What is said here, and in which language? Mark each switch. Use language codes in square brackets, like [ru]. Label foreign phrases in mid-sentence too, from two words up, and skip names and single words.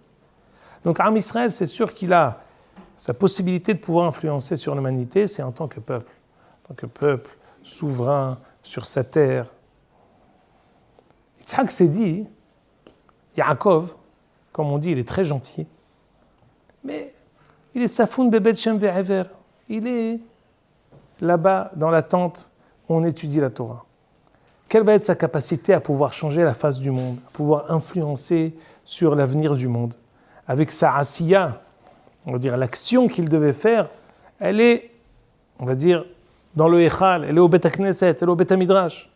[fr] Donc Am Israël, c'est sûr qu'il a sa possibilité de pouvoir influencer sur l'humanité, c'est en tant que peuple souverain sur sa terre. Yitzhak s'est dit, Yaakov, comme on dit, il est très gentil, mais il est [he] צפון בבית שם ועבר, [fr] il est là-bas dans la tente où on étudie la Torah. Quelle va être sa capacité à pouvoir changer la face du monde, à pouvoir influencer sur l'avenir du monde? Avec sa asiya, on va dire l'action qu'il devait faire, elle est, on va dire, dans le Echal, elle est au [he] בית הכנסת, [fr] elle est au [he] בית המדרש.